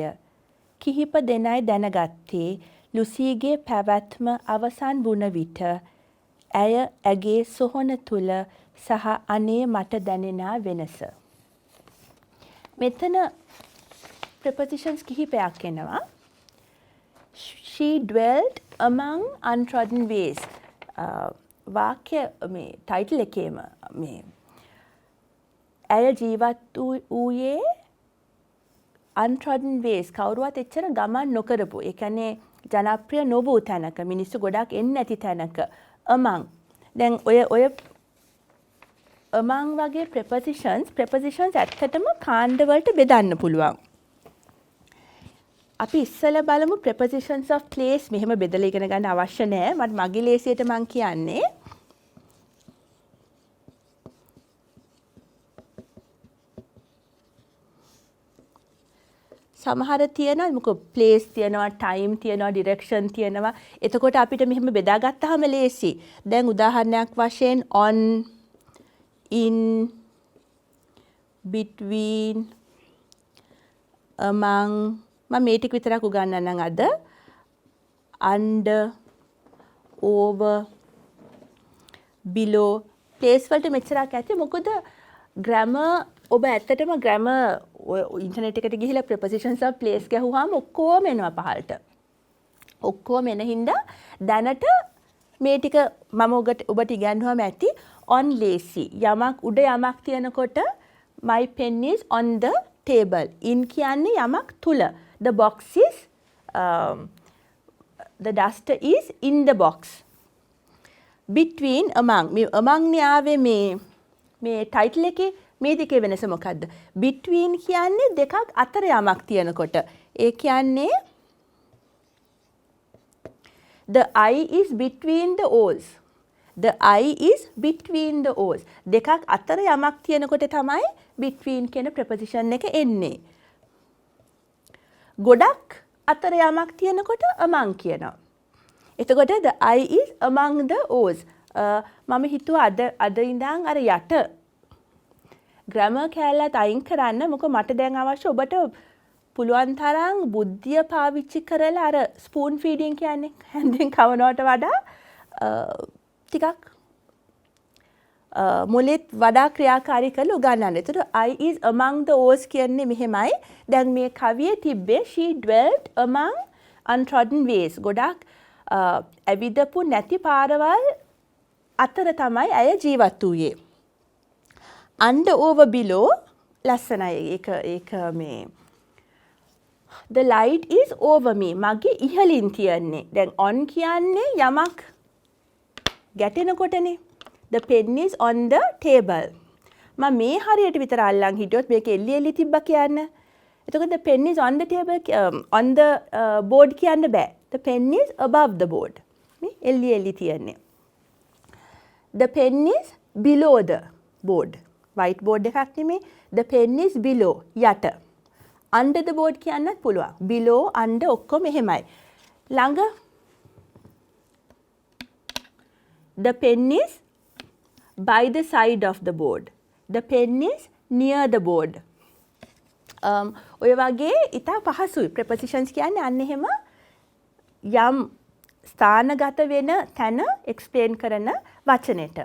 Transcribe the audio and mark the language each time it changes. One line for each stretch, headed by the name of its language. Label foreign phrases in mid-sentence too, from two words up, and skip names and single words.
Sinhala: කිහිප දෙනයි දැනගත්තේ ලුසීගේ පැවැත්ම අවසන් වුණ විට ඇය ඇගේ සොහොන තුල සහ අනේ මට දැනෙනා වෙනස. මෙතන prepositions කිහිපයක් එනවා.
English: She dwelt among untrodden ways.
Sinhala: වාක්‍ය මේ ටයිටල් එකේම මේ ඇය ජීවත් වූයේ
English: untrodden ways
Sinhala: කවුරුවත් එච්චර ගමන් නොකරපු. ඒ කියන්නේ ජනප්‍රිය නොවූ තැනක, මිනිස්සු ගොඩක් එන්නේ නැති තැනක. among. දැන් ඔය among වගේ prepositions ඇත්තටම කාණ්ඩ වලට බෙදන්න පුළුවන්. අපි ඉස්සෙල්ලා බලමු
English: prepositions of place.
Sinhala: මෙහෙම බෙදලා ඉගෙන ගන්න අවශ්‍ය නැහැ. මගේ ලේසියට මම කියන්නේ සමහර තියෙනවා මොකෝ place තියෙනවා, time තියෙනවා, direction තියෙනවා. එතකොට අපිට මෙහෙම බෙදාගත්තාම ලේසි. දැන් උදාහරණයක් වශයෙන්
English: on, in, between, among,
Sinhala: මම මේ ටික විතරක් උගන්වන්නම් අද.
English: under, over, below.
Sinhala: place වලට මෙච්චරක් ඇති. මොකද grammar ඔබ ඇත්තටම grammar ඉන්ටර්නෙට් එකට ගිහිලා
English: prepositions of place
Sinhala: ගහුවාම ඔක්කොම එනවා පහළට. ඔක්කොම එන හින්දා දැනට මේ ටික මම ඔබට ඉගන්වුවාම ඇති.
English: on lazy.
Sinhala: යමක් උඩ යමක් තියනකොට
English: my pen is on the table.
Sinhala: in කියන්නේ යමක් තුල.
English: the box is the duster is in the box. between, among.
Sinhala: මේ among නේ ආවේ මේ title එකේ මේ දෙකේ වෙනස මොකද්ද? between කියන්නේ දෙකක් අතර යමක් තියනකොට. ඒ කියන්නේ
English: the eye is between the oars. the eye is between the oars.
Sinhala: දෙකක් අතර යමක් තියනකොට තමයි between කියන preposition එක එන්නේ. ගොඩක් අතර යමක් තියනකොට among කියනවා.
English: එතකොට the eye is among the oars.
Sinhala: මම හිතුවා අද ඉඳන් අර යට grammar කැලලත් අයින් කරන්න. මොකද මට දැන් අවශ්‍ය ඔබට පුළුවන් තරම් බුද්ධිය පාවිච්චි කරලා අර
English: spoon feeding
Sinhala: කියන්නේ හැන්දෙන් කවනවට වඩා ටිකක් මුලෙත් වඩා ක්‍රියාකාරී කරලා උගන්වන්න.
English: ඒතර I is among the oars
Sinhala: කියන්නේ මෙහෙමයි. දැන් මේ කවියේ තිබ්බේ
English: she dwelt among untrodden ways.
Sinhala: ගොඩක් ඇවිදපු නැති පාරවල් අතර තමයි ඇය ජීවත් වූයේ.
English: under, over, below
Sinhala: ලස්සනයි. ඒක මේ
English: the light is over me.
Sinhala: මගේ ඉහළින් තියන්නේ. දැන් on කියන්නේ යමක් ගැටෙනකොටනේ.
English: the pen is on the table.
Sinhala: මම මේ හරියට විතර අල්ලන් හිටියොත් මේක එල්ලි තිබ්බා කියන්න.
English: එතකොට the pen is on the table on the board
Sinhala: කියන්න බෑ.
English: the pen is above the board.
Sinhala: මේ එල්ලි තියන්නේ.
English: the pen is below the board. white board
Sinhala: එකක් නෙමේ.
English: the pen is below යට. under the board
Sinhala: කියන්නත් පුළුවන්.
English: below, under
Sinhala: ඔක්කොම එහෙමයි.
English: ළඟ the pen is by the side of the board. the pen is near the board.
Sinhala: ඔය වගේ ඉතා පහසුයි. prepositions කියන්නේ අන්න එහෙම යම් ස්ථානගත වෙන තැන explain කරන වචනෙට.